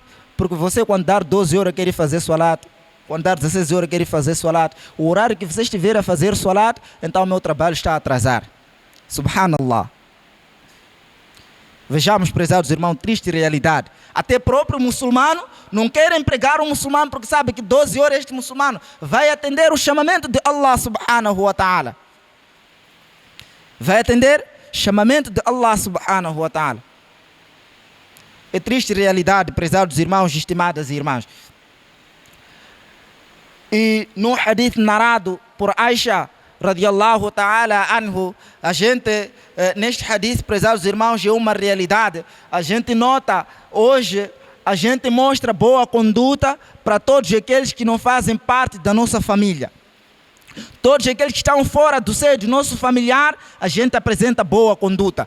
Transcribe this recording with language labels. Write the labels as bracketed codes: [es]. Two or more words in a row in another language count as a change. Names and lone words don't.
[pt] Porque você, quando dar 12 horas, quer fazer salat, quando dar 16 horas, quer fazer salat, o horário que você estiver a fazer salat, então o meu trabalho está a atrasar. [ar] Subhanallah. [pt] Vejamos, prezados irmãos, triste realidade. Até próprio muçulmano não quer empregar um muçulmano porque sabe que 12 horas este muçulmano vai atender o chamamento de Allah [ar] سبحانه وتعالى. [pt] Vai atender o chamamento de Allah [ar] سبحانه وتعالى. [pt] É triste realidade, prezados irmãos e estimadas irmãs. E no hadith narrado por Aisha [ar] رضي الله تعالى عنه, [pt] a gente, neste hadith, prezados irmãos, é uma realidade. A gente nota, hoje, a gente mostra boa conduta para todos aqueles que não fazem parte da nossa família. Todos aqueles que estão fora do seio do nosso familiar, a gente apresenta boa conduta.